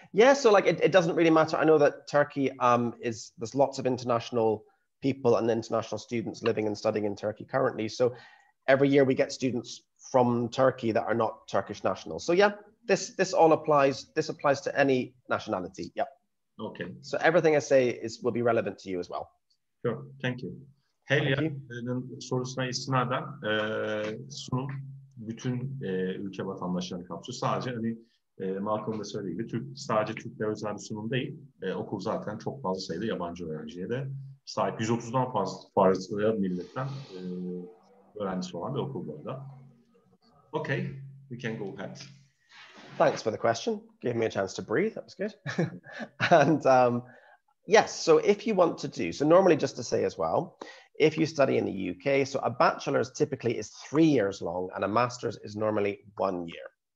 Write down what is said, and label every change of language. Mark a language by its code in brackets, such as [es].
[en] Yeah, so like it doesn't really matter. I know that Turkey there's lots of international people and international students living and studying in Turkey currently. So every year we get students from Turkey that are not Turkish nationals. So yeah, this all applies. This applies to any nationality. Yep. Okay. So everything I say will be relevant to you as well. Sure. Thank you. [tr] Helia'nın sorusuna istinaden sunum bütün ülke vatandaşlarını kapsıyor. Sadece hani Malcolm da söylediği gibi sadece Türklere özel bir sunum değil. Okul zaten çok fazla sayıda yabancı öğrenciye de sahip. 130'dan fazla milletten öğrencisi olan bir okul bu arada. [en] Okay, we can go ahead. Thanks for the question. Gave me a chance to breathe. That was good. And yes, so if you want to do, so normally just to say as well, if you study in the UK, so a bachelor's typically is 3 years long and a master's is normally 1 year.